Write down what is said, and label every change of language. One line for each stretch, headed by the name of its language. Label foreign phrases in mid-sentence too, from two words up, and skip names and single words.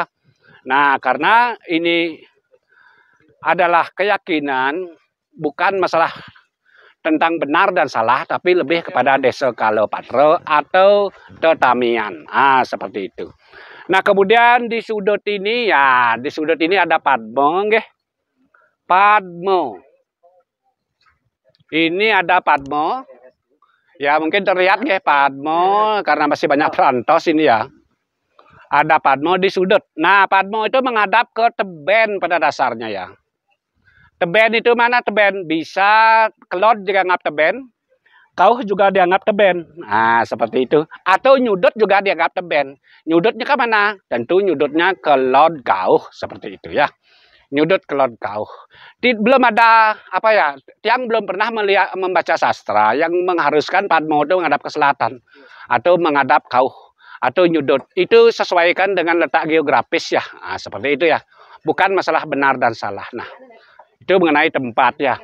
Indonesian: Nah, karena ini adalah keyakinan, bukan masalah tentang benar dan salah, tapi lebih kepada desa kalopatro atau tetamian. Seperti itu. Nah, kemudian di sudut ini ya, di sudut ini ada Padmo, nggih. Padmo. Ini ada Padmo. Ya, mungkin terlihat nggih Padmo karena masih banyak perantos ini ya. Ada Padmo di sudut. Nah, Padmo itu menghadap ke teben pada dasarnya ya. Teben itu mana teben? Bisa kelot juga dianggap teben, kauh juga dianggap teben. Seperti itu. Atau nyudut juga dianggap teben. Nyudutnya ke mana? Tentu nyudutnya ke
Balinese: kelot kauh
Indonesian: seperti itu ya.
Balinese: Nyudut kelot kauh.
Indonesian: Belum ada apa ya? Tiang belum pernah membaca sastra yang mengharuskan Padmo itu menghadap ke selatan atau menghadap kauh atau nyudut. Itu sesuaikan dengan letak geografis ya. Seperti itu ya. Bukan masalah benar dan salah. Nah, itu mengenai tempat ya.